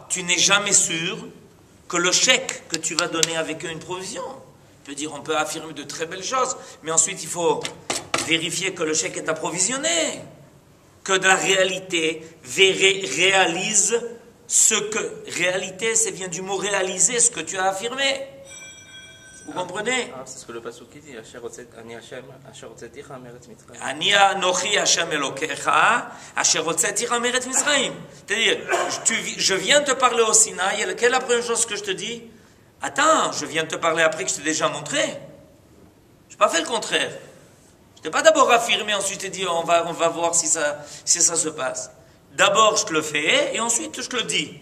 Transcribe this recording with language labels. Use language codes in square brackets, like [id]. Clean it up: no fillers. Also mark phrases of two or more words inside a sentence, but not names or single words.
[fr] Tu n'es jamais sûr que le chèque que tu vas donner avec une provision, je veux dire, on peut affirmer de très belles choses, mais ensuite il faut vérifier que le chèque est approvisionné, que de la réalité réalise ce que... Réalité, ça vient du mot réaliser, ce que tu as affirmé. Vous comprenez? C'est ce que le pasuk dit. [he] אני אנכי ה' אלוקיך, אשר הוצאתיך מארץ מצרים. [fr] C'est-à-dire, je viens te parler au Sinaï, et quelle est la première chose que je te dis? Attends, je viens de te parler après que je t'ai déjà montré. Je n'ai pas fait le contraire. Je t'ai pas d'abord affirmé, ensuite je t'ai dit on va voir si ça se passe. D'abord je te le fais et ensuite je te le dis.